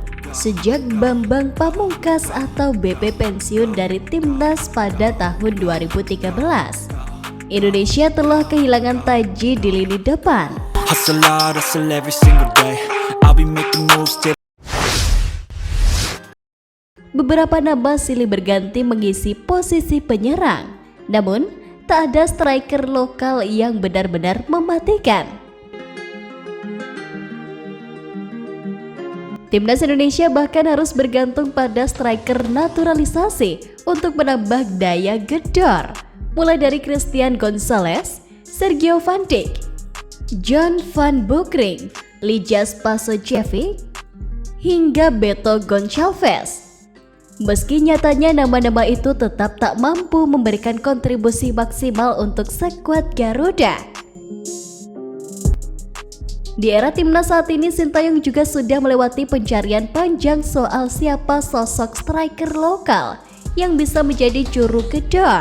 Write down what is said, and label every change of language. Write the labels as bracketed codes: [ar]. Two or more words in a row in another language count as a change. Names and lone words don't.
[id] Sejak Bambang Pamungkas atau BP pensiun dari Timnas pada tahun 2013, Indonesia telah kehilangan taji di lini depan. [en] Hustle hard, hustle every single day. I'll be making moves till [id] Beberapa nama silih berganti mengisi posisi penyerang, namun tak ada striker lokal yang benar-benar mematikan. Timnas Indonesia bahkan harus bergantung pada striker naturalisasi untuk menambah daya gedor, mulai dari Christian Gonzalez, Sergio Van Dijk, John van Beukering, Lijas Pasojevic, hingga Beto Gonçalves. Meski nyatanya nama-nama itu tetap tak mampu memberikan kontribusi maksimal untuk skuad Garuda. Di era Timnas saat ini, Sintayong juga sudah melewati pencarian panjang soal siapa sosok striker lokal yang bisa menjadi juru gedor.